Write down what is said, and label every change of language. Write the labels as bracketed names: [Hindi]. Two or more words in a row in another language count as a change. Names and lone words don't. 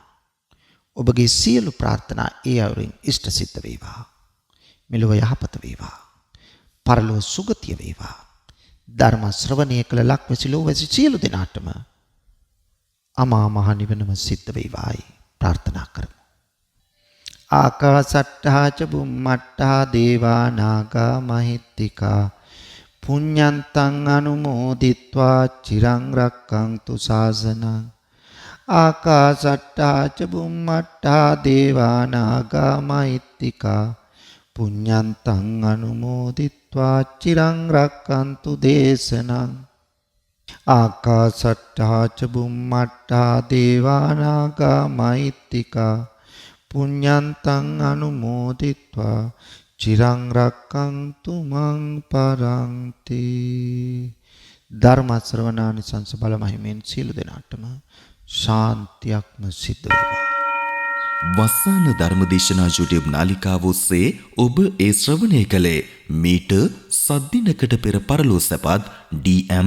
[Sinhala] ඔබගේ සියලු ප්‍රාර්ථනා ඒ අයුරින් ඉෂ්ට සිද්ධ වේවා. මෙලොව යහපත වේවා. පරලොව සුගතිය වේවා. ධර්ම ශ්‍රවණය කළ ලක්වැසි ලෝවැසි සියලු දෙනාටම අමා මහ නිවනම සිද්ධ වේවායි ප්‍රාර්ථනා කරමු. [Pali] ආකාසට්ටා ච බුම්මට්ටා දේවා නාග මහිත්‍තිකා පුඤ්ඤන්තං අනුමෝදිත්වා චිරං රක්ඛන්තු ශාසනං. ආකාසට්ටා ච බුම්මට්ටා දේවා නාග මහිත්‍තිකා පුඤ්ඤන්තං අනුමෝදිත්වා චිරං රක්ඛන්තු දේශනං. ආකාසට්ටා ච බුම්මට්ටා දේවා නාග මහිත්‍තිකා පුඤ්ඤන්තං අනුමෝදිත්වා චිරං රක්ඛන්තු මං පරන්ති. [Sinhala] ධර්ම ශ්‍රවණානිසංස බල මහිමෙන් සියලු දෙනාටම ශාන්තියක්ම සිද්ධ වේවා. වස්සාන ධර්මදේශනා YouTube නාලිකාව ඔස්සේ ඔබ ඒ ශ්‍රවණය කළේ මීට සද්දිනකට පෙර පරලෝ සැපත් ඩී.එම්.